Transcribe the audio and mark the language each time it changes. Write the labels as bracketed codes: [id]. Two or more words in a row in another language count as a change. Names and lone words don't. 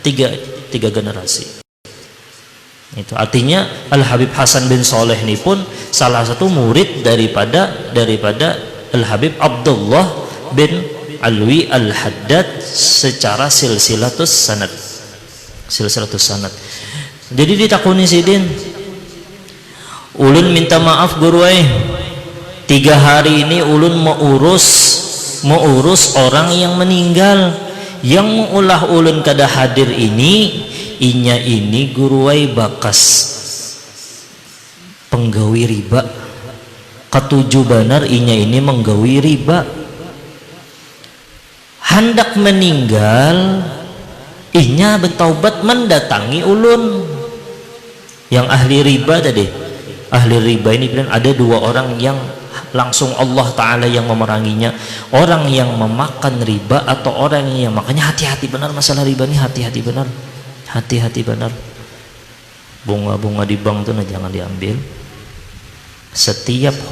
[id] Tiga generasi. Itu artinya Al-Habib Hasan bin Saleh ini pun salah satu murid daripada Al-Habib Abdullah bin Alwi Al-Haddad secara [ar] سلسلة السند. [bjn] Jadi ditakuni sidin, ulun minta maaf guru 3 hari ini ulun mau urus orang yang meninggal, yang mengulah ulun kada hadir ini inya ini guruai bakas penggawi riba, ketujuh banar inya ini menggawi riba, hendak meninggal inya bertaubat mendatangi ulun yang ahli riba tadi. [id] Ahli riba ini bilang ada 2 orang yang langsung Allah Ta'ala yang memeranginya, orang yang memakan riba atau orang yang makanya hati-hati benar masalah riba ini, hati-hati benar. Bunga-bunga di bank itu jangan diambil.